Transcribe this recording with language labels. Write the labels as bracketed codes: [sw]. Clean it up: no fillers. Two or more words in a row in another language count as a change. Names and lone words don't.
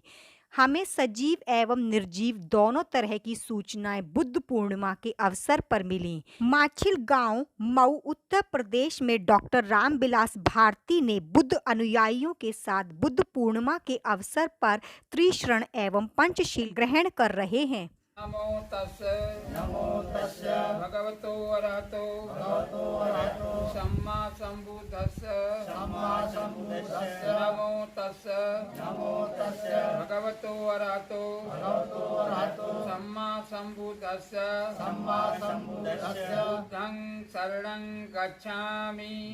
[hi] हमें सजीव एवं निर्जीव दोनों तरह की सूचनाएं बुद्ध पूर्णिमा के अवसर पर मिली। माछिल गांव, मऊ, उत्तर प्रदेश में डॉक्टर रामविलास भारती ने बुद्ध अनुयायियों के साथ बुद्ध पूर्णिमा के अवसर पर त्रिशरण एवं पंचशील ग्रहण कर रहे हैं। [pi] नमो तस्से भगवतो अरहतो सम्मा संबुद्धस्से नमो तस्से भगवतो अरहतो सम्मा संबुद्धस्से बुद्धं शरणं गच्छामि